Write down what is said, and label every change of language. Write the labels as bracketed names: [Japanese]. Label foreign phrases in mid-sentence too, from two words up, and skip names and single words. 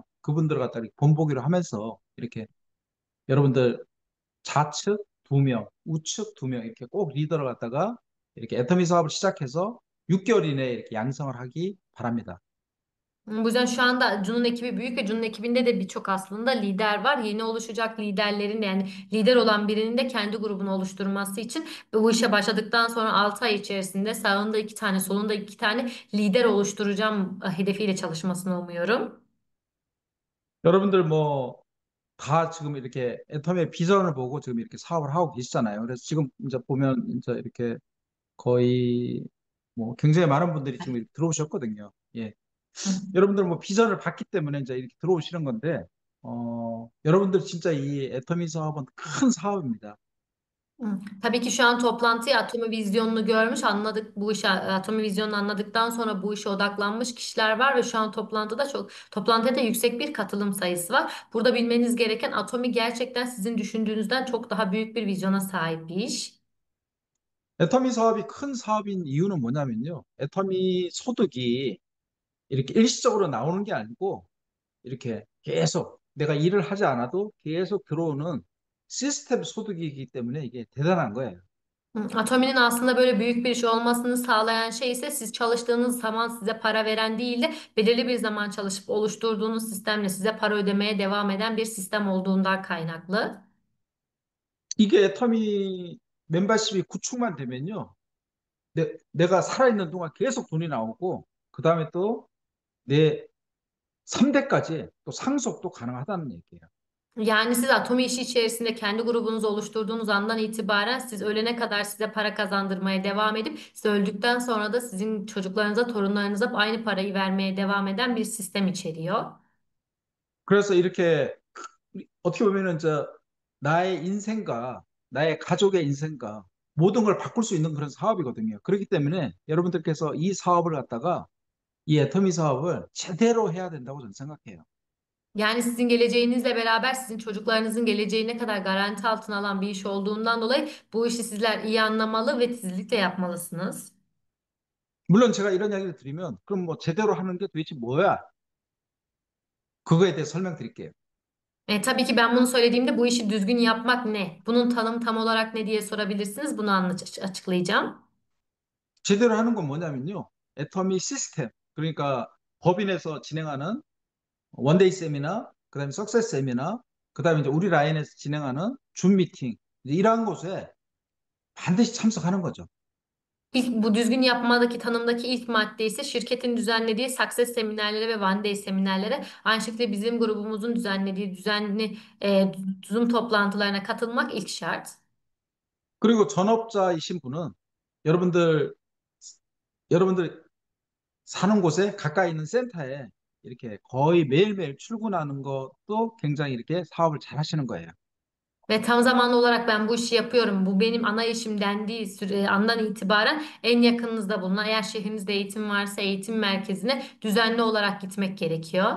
[Korean] 그분들 갖다 이렇게 본보기로 하면서 이렇게 여러분들 좌측 두 명, 우측 두 명 이렇게 꼭 리더를 갖다가 이렇게 애터미 사업을 시작해서 6개월 이내에 이렇게 양성을 하기 바랍니다. [Turkish] Bu yüzden şu anda Cun'un ekibi büyük ve Cun'un ekibinde de birçok aslında lider var. Yeni oluşacak liderlerin yani lider olan birinin de kendi grubunu oluşturması için ve bu işe başladıktan sonra 6 ay içerisinde sağında 2 tane solunda 2 tane lider oluşturacağım hedefiyle çalışmasını umuyorum. [Korean] 여러분들 뭐 다 지금 이렇게 애터미의 비전을 보고 지금 이렇게 사업을 하고 계시잖아요. 그래서 지금 이제 보면 이제 이렇게 거의 뭐 굉장히 많은 분들이 지금 이렇게 들어오셨거든요. 예. 여러분들 뭐 비전을 봤기 때문에 이제 이렇게 들어오시는 건데, 여러분들 진짜 이 애터미 사업은 큰 사업입니다. [Turkish] Tabii ki şu an toplantıya Atomi Vizyonu'nu görmüş, anladık bu işi, Atomi Vizyonu'nu anladıktan sonra bu işe odaklanmış kişiler var ve şu an toplantıda da yüksek bir katılım sayısı var. Burada bilmeniz gereken Atomi gerçekten sizin düşündüğünüzden çok daha büyük bir vizyona sahip bir iş. [Korean] 애터미 사업이 큰 사업인 이유는 뭐냐면요. 애터미 소득이 이렇게 일시적으로 나오는 게 아니고 이렇게 계속 내가 일을 하지 않아도 계속 들어오는 시스템 소득이기 때문에 이게 대단한 거예요. [Turkish] Atomi'nin aslında böyle büyük bir iş olmasını sağlayan şey ise siz çalıştığınız zaman size para veren değil de belirli bir zaman çalışıp oluşturduğunuz sistemle size para ödemeye devam eden bir sistem olduğundan kaynaklı. [Korean] 이게 애터미 멤버십이 구축만 되면요. 내가 살아있는 동안 계속 돈이 나오고, 그 다음에 또 내 3대까지 또 상속도 가능하다는 얘기예요. [Turkish] Yani siz Atomi işi içerisinde kendi grubunuzu oluşturduğunuz andan itibaren siz ölene kadar size para kazandırmaya devam edip siz öldükten sonra da sizin çocuklarınıza, torunlarınıza aynı parayı vermeye devam eden bir sistem içeriyor. [Korean] 그래서 이렇게 어떻게 보면은 나의 인생과 나의 가족의 인생과 모든 걸 바꿀 수 있는 그런 사업이거든요. 그렇기 때문에 여러분들께서 이 사업을 갖다가 이 애터미 사업을 제대로 해야 된다고 저는 생각해요. [Turkish] Yani sizin geleceğinizle beraber sizin çocuklarınızın geleceği ne kadar garanti altına alan bir iş olduğundan dolayı bu işi sizler iyi anlamalı ve titizlikle yapmalısınız. [Korean] 물론 제가 이런 이야기를 드리면 그럼 뭐 제대로 하는 게 도대체 뭐야? 그거에 대해 설명드릴게요. [Turkish] Tabii ki ben bunu söylediğimde bu işi düzgün yapmak ne? Bunun tanımı tam olarak ne diye sorabilirsiniz. Bunu açıklayacağım. [Korean] 제대로 하는 건 뭐냐면요. 애터미 시스템, 그러니까 법인에서 진행하는 원데이 세미나, 그다음에 석세스 세미나, 그다음에 이제 우리 라인에서 진행하는 줌 미팅, 이제 이러한 곳에 반드시 참석하는 거죠. [Turkish] Bu düzgün yapmadaki tanımdaki ilk madde ise şirketin düzenlediği Success seminerlere ve One Day seminerlere, aynı şekilde bizim grubumuzun düzenlediği düzenli Zoom toplantılarına katılmak ilk şart. [Korean] 그리고 전업자이신 분은 여러분들 여러분들 사는 곳에 가까이 있는 센터에 이렇게 거의 매일매일 출근하는 것도 굉장히 이렇게 사업을 잘 하시는 거예요. [Turkish] Ve tam zamanlı olarak ben bu işi yapıyorum. Bu benim ana işim dendiği andan itibaren en yakınınızda bulunan, eğer şehrinizde eğitim varsa eğitim merkezine düzenli olarak gitmek gerekiyor.